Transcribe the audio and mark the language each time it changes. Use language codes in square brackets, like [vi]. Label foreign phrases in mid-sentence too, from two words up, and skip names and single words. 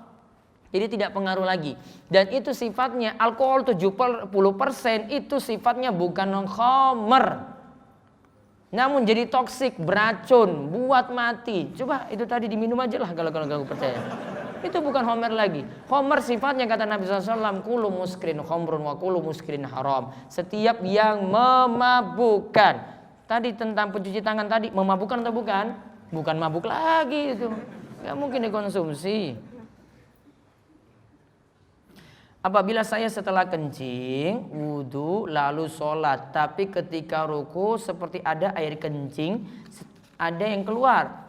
[id] Jadi tidak pengaruh lagi. Dan itu sifatnya alkohol 70% itu sifatnya bukan khamr, namun jadi toksik, beracun, buat mati. Coba itu tadi diminum aja lah kalau kamu percaya. Itu bukan homer lagi. Homer sifatnya kata Nabi SAW, [ar] كل مسكر خمر وكل مسكر حرام. [id] Setiap yang memabukkan. Tadi tentang pencuci tangan tadi, memabukkan atau bukan? Bukan mabuk lagi itu. Gak mungkin dikonsumsi. Apabila saya setelah kencing, wudu, lalu sholat, tapi ketika ruku seperti ada air kencing, ada yang keluar.